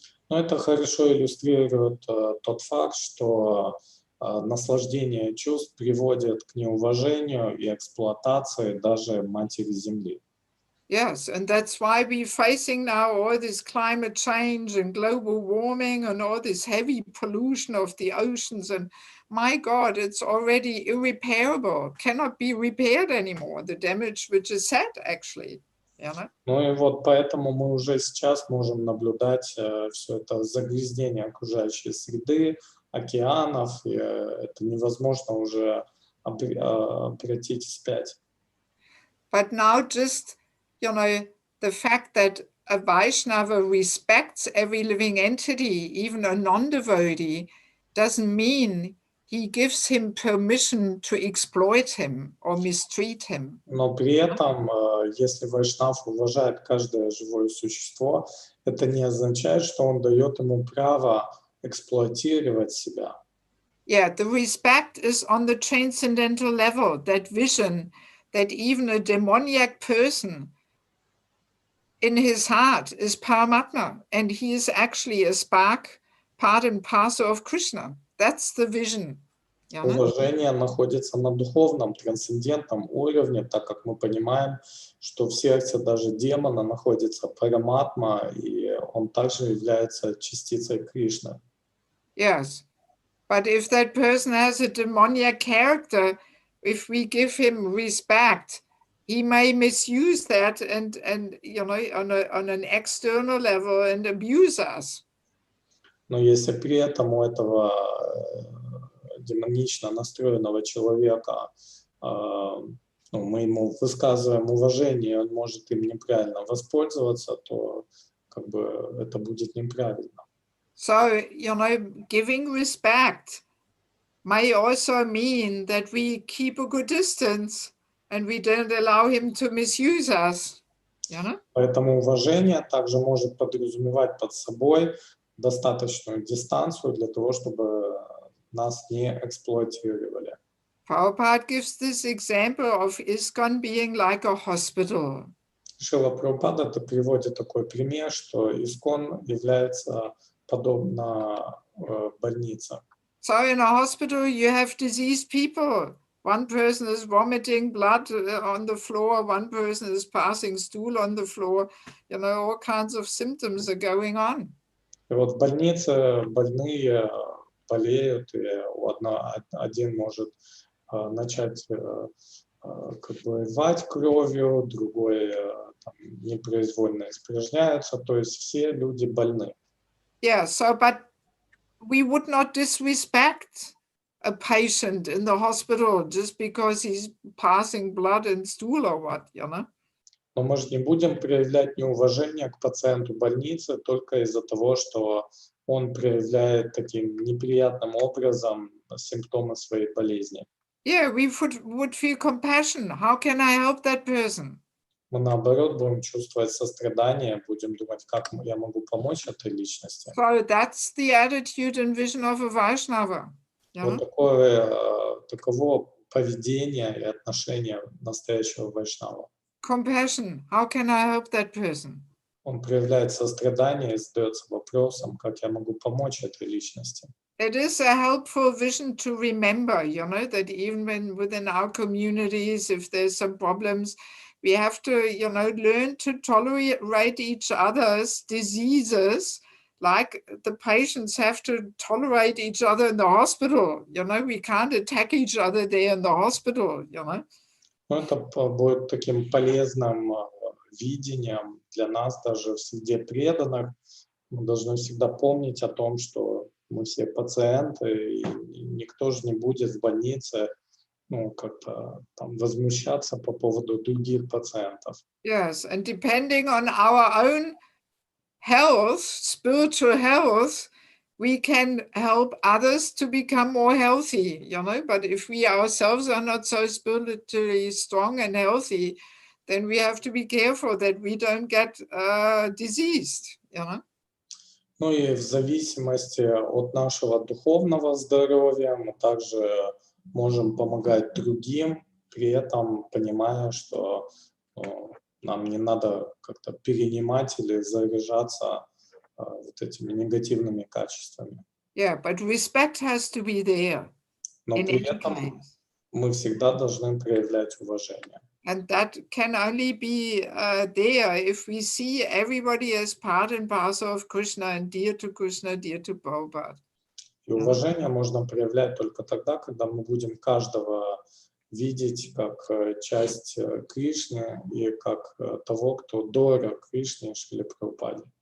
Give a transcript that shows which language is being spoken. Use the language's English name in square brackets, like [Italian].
[Russian] Но это хорошо иллюстрирует тот факт, что наслаждение чувств приводит к неуважению и эксплуатации даже Матери Земли. [English] Yes, and that's why we're facing now all this climate change and global warming and all this heavy pollution of the oceans. And my God, it's already irreparable, cannot be repaired anymore, the damage which is said, actually. [Russian] Ну и вот поэтому мы уже сейчас можем наблюдать все это загрязнение окружающей среды, океанов, и это невозможно уже обратить вспять. [English] But now just the fact that a Vaishnava respects every living entity, even a non-devotee, doesn't mean he gives him permission to exploit him or mistreat him. [Russian] Но при этом, если вайшнав уважает каждое живое существо, это не означает, что он дает ему право эксплуатировать себя. [English] Yeah, the respect is on the transcendental level, that vision that even a demoniac person in his heart is Paramatma, and he is actually a spark, part and parcel of Krishna. That's the vision. [Russian] Уважение находится на духовном, трансцендентном уровне, так как мы понимаем, что в сердце даже демона находится Параматма, и он также является частицей Кришны. [English] Yes, but if that person has a demoniac character, if we give him respect, he may misuse that and on an external level and abuse us. [Russian] Но если при этом у этого демонично настроенного человека мы ему высказываем уважение, он может им неправильно воспользоваться, то как бы это будет неправильно. [English] So, giving respect may also mean that we keep a good distance and we don't allow him to misuse us. [Russian] Поэтому уважение также может подразумевать под собой достаточную дистанцию для того, чтобы нас не эксплуатировали. [English] Prabhupada gives this example of ISKCON being like a hospital. [Russian] Шрила Прабхупада приводит такой пример, что ИСККОН является подобно больнице. [English] So in a hospital you have diseased people. One person is vomiting blood on the floor, one person is passing stool on the floor. All kinds of symptoms are going on. [Russian] И вот в больнице больные болеют, и один может начать как бы рвать кровью, другой там, непроизвольно испражняется, то есть все люди больны. [English] Yeah, so but we would not disrespect a patient in the hospital just because he's passing blood and stool or what, you know? [Russian] Но мы же не будем проявлять неуважение к пациенту больницы только из-за того, что он проявляет таким неприятным образом симптомы своей болезни. [English] Yeah, we would feel compassion. How can I help that person? [Russian] Мы, наоборот, будем чувствовать сострадание, будем думать, как я могу помочь этой личности. [English] So that's the attitude and vision of a Vaishnava. You [Russian] Вот [English] know? [Russian] таково поведение и отношение настоящего вайшнава. [English] Compassion. How can I help that person? [Russian] Он проявляет сострадание и задается вопросом, как я могу помочь этой личности. [English] It is a helpful vision to remember, you know, that even when within our communities, if there's some problems, we have to, you know, learn to tolerate each other's diseases, like the patients have to tolerate each other in the hospital. You know, we can't attack each other there in the hospital, you know. [Russian] Но это будет таким полезным видением для нас даже в среде преданных. Мы должны всегда помнить о том, что мы все пациенты, и никто же не будет в больнице, ну, как-то там возмущаться по поводу других пациентов. [English] Yes, and depending on our own health, spiritual health, we can help others to become more healthy, you know, but if we ourselves are not so spiritually strong and healthy, then we have to be careful that we don't get diseased, you know. [Russian] Ну и в зависимости от нашего духовного здоровья мы также можем помогать другим, при этом понимая, что нам не надо как-то перенимать или заряжаться вот этими негативными качествами. [English] Yeah, but respect has to be there. [Russian] Но [English] In [Russian] при [English] any [Russian] этом [English] case. [Russian] мы всегда должны проявлять уважение. [English] And that can only be there if we see everybody as part and parcel of Krishna and dear to Krishna, dear to Prabhupada. [Russian] И уважение можно проявлять только тогда, когда мы будем каждого видеть как часть Кришны и как того, кто дорог Кришне и Шриле Прабхупаде.